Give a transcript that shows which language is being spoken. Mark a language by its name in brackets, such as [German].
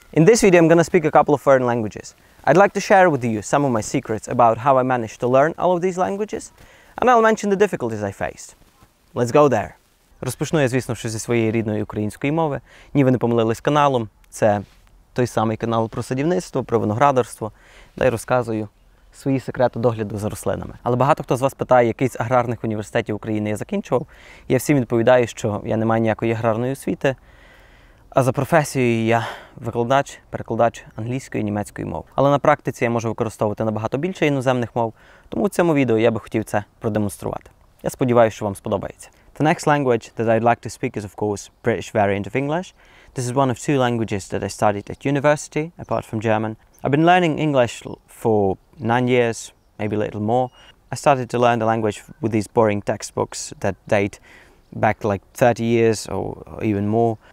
[English] In this video I'm going to speak a couple of foreign languages. I'd like to share with you some of my secrets about how I managed to learn all of these languages, and I'll mention the difficulties I faced. Let's go there! [Ukrainian] Розпочну я, звісно, що зі своєї рідної української мови. Ні, ви не помилились каналом. Це той самий канал про садівництво, про виноградарство, де я розказую свої секрети догляду за рослинами. Але багато хто з вас питає, який з аграрних університетів України я закінчував. Я всім відповідаю, що я не маю ніякої аграрної освіти, а за професією я викладач, перекладач англійської і німецької мов. Але на практиці я можу використовувати набагато більше іноземних мов, тому в цьому відео я би хотів це продемонструвати. Я сподіваюся, що вам сподобається. [English] The next language that I'd like to speak is, of course, British variant of English. This is one of two languages that I studied at university, apart from German. I've been learning English for 9 years, maybe a little more. I started to learn the language with these boring textbooks that date back like 30 years or even more.